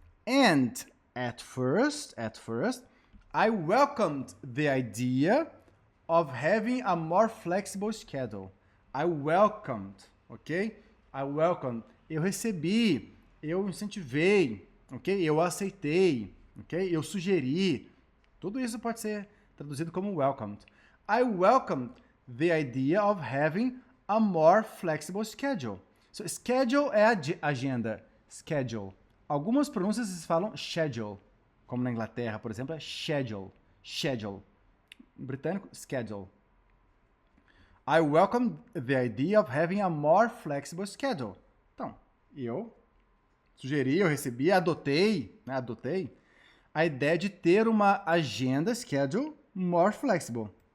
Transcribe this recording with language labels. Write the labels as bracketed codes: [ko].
[en] And at first, I welcomed the idea of having a more flexible schedule. I welcomed, ok? I welcomed. [pt] Eu recebi, eu incentivei, ok? Eu aceitei, ok? Eu sugeri. Tudo isso pode ser traduzido como welcomed. [en] I welcomed the idea of having a more flexible schedule. [pt] So, schedule é agenda. Schedule. Algumas pronúncias eles falam schedule. Como na Inglaterra, por exemplo, é schedule. Schedule. Em britânico, schedule. [en] I welcome the idea of having a more flexible schedule. [pt] Então, eu sugeri, eu recebi, adotei a ideia de ter uma agenda, schedule, [en] more flexible.